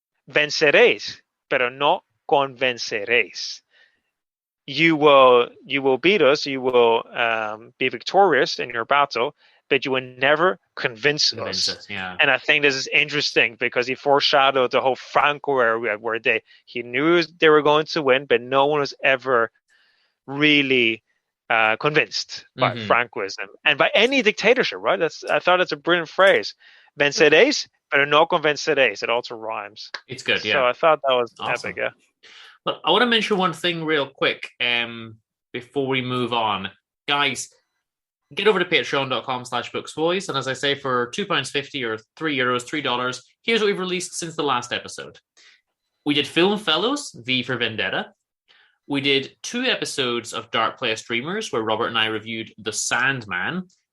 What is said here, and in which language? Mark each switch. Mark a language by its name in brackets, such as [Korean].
[Spanish] Venceréis, pero no convenceréis. [English] You will beat us, you will be victorious in your battle, but you will never convince us. Yeah. And I think this is interesting because he foreshadowed the whole Franco era where he knew they were going to win, but no one was ever really convinced by Francoism and by any dictatorship, right? I thought it's a brilliant phrase. [Spanish] Venceréis, pero no convenceréis. [English] It also rhymes. It's good, yeah. So I thought that was awesome. epic, yeah. But I want to mention one thing real quick before we move on. Guys, get over to patreon.com/booksboys. And as I say, for £2.50 or €3, $3, here's what we've released since the last episode. We did Film Fellows, V for Vendetta. We did 2 episodes of Dark Place Dreamers, where Robert and I reviewed The Sandman.